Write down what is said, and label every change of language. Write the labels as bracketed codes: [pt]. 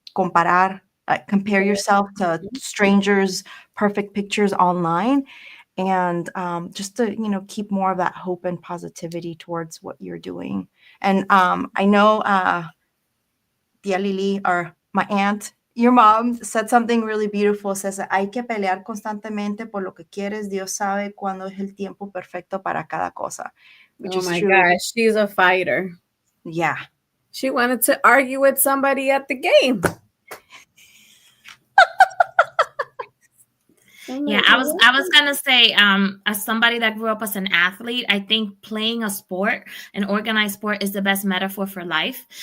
[en] Comparar, compare yourself to strangers' perfect pictures online, and just to, keep more of that hope and positivity towards what you're doing. And I know Tia Lili, or my aunt, your mom, said something really beautiful. [es] Says, hay que pelear constantemente por lo que quieres. Dios sabe cuándo es el tiempo perfecto para cada cosa. [en] Which Oh is my true. gosh, she's a fighter. Yeah. She wanted to argue with somebody at the game. Yeah, I was gonna say, as somebody that grew up as an athlete, I think playing a sport, an organized sport, is the best metaphor for life.